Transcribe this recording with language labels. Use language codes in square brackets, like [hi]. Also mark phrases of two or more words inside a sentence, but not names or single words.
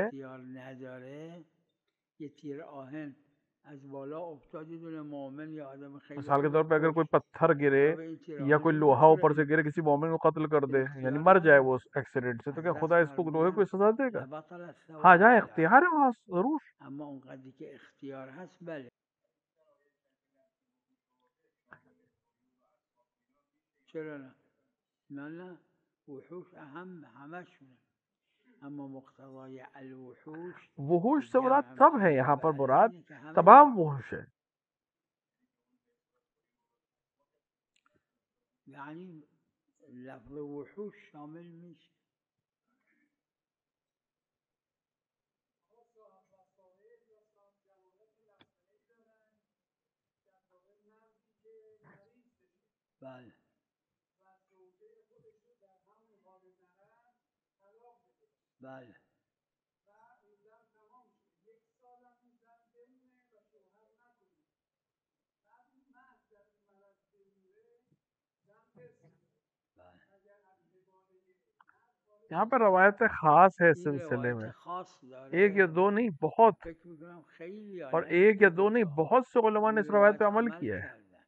[fa] اختیار نداره یه تیر آهن از بالا افتاد یه دونه مومن یا آدم خیلی [ur] مثال کے طور پہ اگر کوئی پتھر گرے یا کوئی لوہا اوپر سے گرے کسی مومن کو قتل کر دے، یعنی مر جائے وہ ایکسیڈنٹ سے، تو کیا خدا اس کو لوہے کو سزا دے گا؟ ہاں جہاں اختیار ہے وہاں ضرور. [fa] اما اونقدری که اختیار هست بله. چرا نه؟ نه نه وحوش اهم همشونه. اما مقتضای الوحوش [ur] وحوش سے مراد سب ہے، یہاں پر مراد تمام وحوش ہے. [fa] یعنی لفظ وحوش شامل میشه. بله بله [ur] یہاں پہ روایت خاص ہے اس سلسلے میں، ایک یا دو نہیں بہت، اور ایک یا دو نہیں بہت سے علماء نے اس روایت پہ عمل کیا ہے.